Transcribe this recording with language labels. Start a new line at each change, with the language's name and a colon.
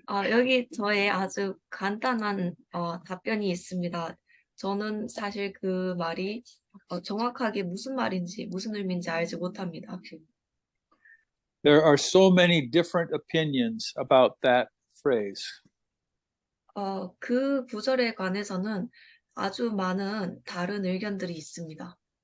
Korean: 여기 저의 아주 간단한 답변이 있습니다. 저는 사실 그 말이 정확하게 무슨 말인지, 무슨 의미인지 알지 못합니다.
English: There are so many different opinions about that phrase.
Korean: 그 구절에 관해서는 아주 많은 다른 의견들이 있습니다.